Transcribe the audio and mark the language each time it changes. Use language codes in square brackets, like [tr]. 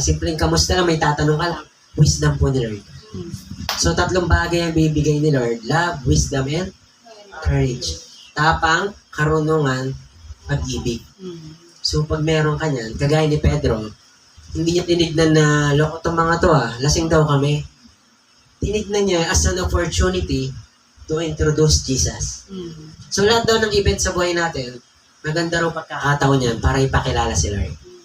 [tl] Simpleng kamusta lang, may tatanong ka lang. Wisdom po ni Lord. So, 3 bagay ang bibigay ni Lord. [en] Love, wisdom, and courage. [tl] Tapang, karunungan, pag-ibig. So, pag meron ka niyan, kagaya ni Pedro, hindi niya tinignan na, loko tong mga to lasing daw kami. tinignan niya [en] as an opportunity to introduce Jesus. [tl] So lahat daw ng event sa buhay natin, maganda raw pagkakataon niyan para ipakilala si Lord.